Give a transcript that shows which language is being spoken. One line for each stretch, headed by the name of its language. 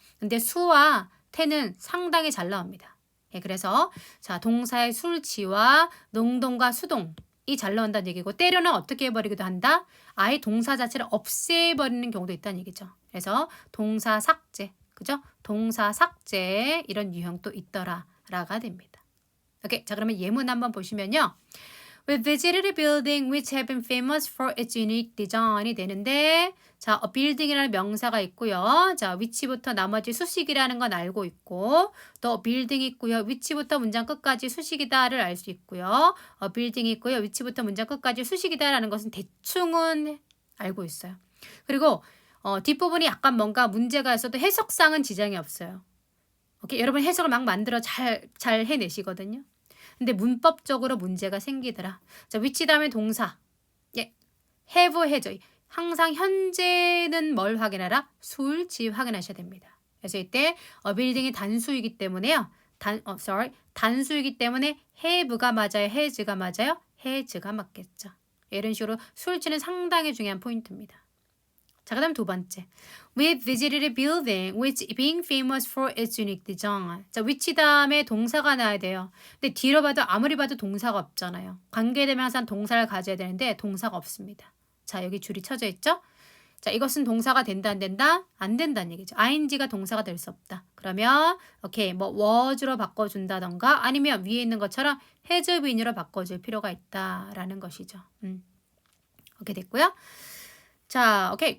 Korean: 근데 수와 태는 상당히 잘 나옵니다. 예, 그래서 자 동사의 술지와 능동과 수동이 잘 나온다는 얘기고 때로는 어떻게 해버리기도 한다? 아예 동사 자체를 없애버리는 경우도 있다는 얘기죠. 그래서 동사 삭제, 그죠? 동사 삭제 이런 유형도 있더라라가 됩니다. 오케이, 자 그러면 예문 한번 보시면요.
English: We visited a building which had been famous for its unique design이
Korean: 되는데 자, building이라는 명사가 있고요. 자, which부터 나머지 수식이라는 건 알고 있고 또 building이 있고요. which부터 문장 끝까지 수식이다를 알 수 있고요. building이 있고요. which부터 문장 끝까지 수식이다라는 것은 대충은 알고 있어요. 그리고 뒷부분이 약간 뭔가 문제가 있어도 해석상은 지장이 없어요. 오케이, 여러분 해석을 막 만들어 잘 해내시거든요. 근데 문법적으로 문제가 생기더라. 자, which 다음에 동사. 예. have 해죠. 항상 현재는 뭘 확인하라? 수일치 확인하셔야 됩니다. 그래서 이때 building이 단수이기 때문에요. 단수이기 때문에 have가 맞아요? has가 맞아요? has가 맞겠죠. 이런 식으로 수일치는 상당히 중요한 포인트입니다. 자, 그 다음 두 번째.
English: We visited a building which being famous for its unique design.
Korean: 자, which 다음에 동사가 나와야 돼요. 근데 뒤로 봐도 아무리 봐도 동사가 없잖아요. 관계대명사는 동사를 가져야 되는데 동사가 없습니다. 자, 여기 줄이 쳐져 있죠? 자, 이것은 동사가 된다, 안 된다? 안 된다는 얘기죠. ing가 동사가 될 수 없다. 그러면 오케이, 뭐 was로 바꿔준다던가 아니면 위에 있는 것처럼 has been으로 바꿔줄 필요가 있다라는 것이죠. 오케이, 됐고요. 자, 오케이.